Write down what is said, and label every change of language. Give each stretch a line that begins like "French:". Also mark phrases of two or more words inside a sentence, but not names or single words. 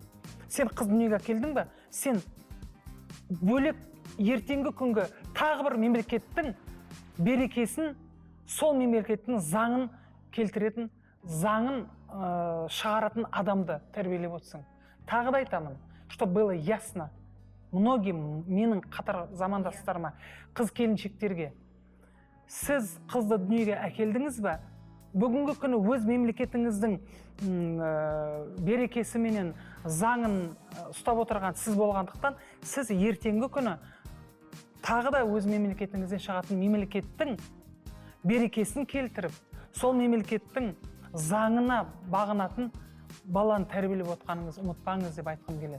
Kazakh: Сен қыз дүниеге келдің бе? Сен бөлек ертеңгі күнгі тағы бір мемлекеттің берекесін, сол мемлекеттің заңын келтіретін, заңын шығаратын адамды тәрбиелеп отырсың. Тағы да айтамын,
Russian: чтобы было ясно многим
Kazakh: менің қатар замандастарыма, қыз келіншектерге, сіз қызды дүниеге әкелдіңіз бе, бүгінгі күні өз мемлекетіңіздің берекесі менен заңын ұстап отырған сіз болғандықтан, сіз ертеңгі күні тағы да өз мемлекетіңізден шығатын мемлекеттің берекесін келтіріп, сол мемлекеттің заңына бағынатын баланы тәрбиелеп отқаныңыз ұмытпаңыз деп айтқым келеді.